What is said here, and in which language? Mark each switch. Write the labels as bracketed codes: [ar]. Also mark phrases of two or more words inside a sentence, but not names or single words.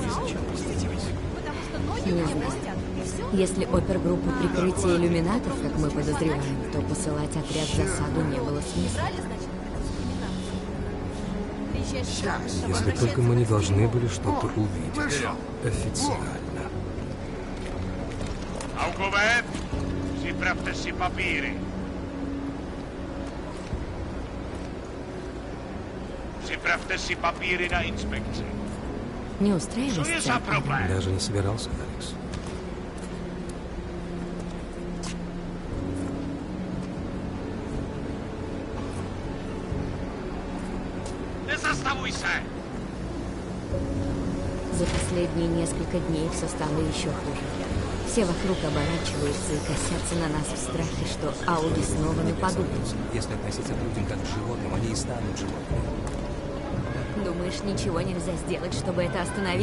[ru] Не знаю. Если опергруппа прикрытия иллюминатов, как мы подозреваем, то посылать отряд в засаду не было смысла. Если только мы не должны были что-то увидеть. Официально. [cs] Aukovē, připravte si papíry. Připravte si papíry na inspekci. [ru] Не устраивайся. [cs] Co je za problém? [ru] Даже не собирался, Алекс. [cs] Nezastavuj se! [ru] За последние несколько дней все стало еще хуже. Все вокруг оборачиваются и косятся на нас в страхе, что Ауди снова нападут. Если относиться к людям как к животным, они и станут животными. Думаешь, ничего нельзя сделать, чтобы это остановить?